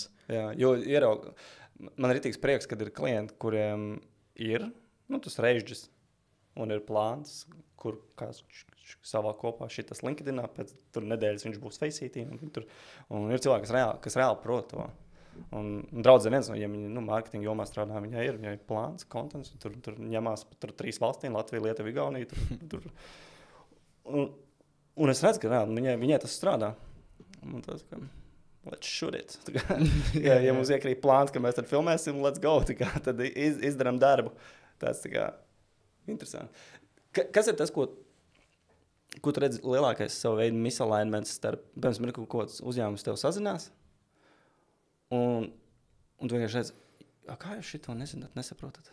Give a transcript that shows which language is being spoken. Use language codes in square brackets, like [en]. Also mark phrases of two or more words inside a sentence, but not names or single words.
[lv] Jā, jo man ir rītīgs prieks, kad ir klienti, kuriem ir tas režģis un ir plāns, kur kāds savā kopā šitas LinkedInā, pēc tur nedēļas viņš būs Faceitī, un ir cilvēki, kas reāli prot to. Un draudzene viens no viņiem, viņa mārketinga jomā strādā, viņai ir plāns, kontents, tur ņemās par 3 valstīm, Latvija, Lietuva, Igaunija. Un es redzu, ka viņai tas strādā. Un tas, ka [en] let's shoot it. [lv] Ja mums iekrīt plāns, ka mēs tad filmēsim, [en] let's go, [lv] tad izdaram darbu. Tas interesanti. Kas ir tas, ko tu redzi lielākais savu veidu misalignments starp, piemēram, ir kaut kāds uzņēmums tev sazinās, un tu vienkārši redzi, kā jūs šito nesaprotat?